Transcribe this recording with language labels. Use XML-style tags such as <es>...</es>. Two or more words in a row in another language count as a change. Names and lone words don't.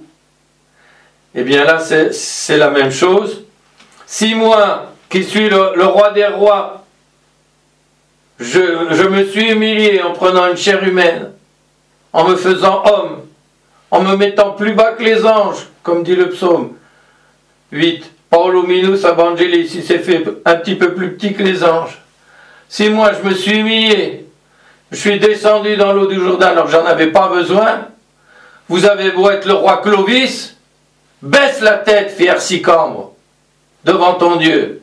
<fr>Eh bien là, c'est la même chose. Si moi, qui suis le roi des rois, je me suis humilié en prenant une chair humaine, en me faisant homme, en me mettant plus bas que les anges, comme dit le psaume 8,</fr> <la>Paulo minus evangelis,</la> <fr>il s'est fait un petit peu plus petit que les anges. Si moi je me suis humilié, je suis descendu dans l'eau du Jourdain alors que j'en avais pas besoin, vous avez beau être le roi Clovis, baisse la tête, fier Sicambre, devant ton Dieu.</fr>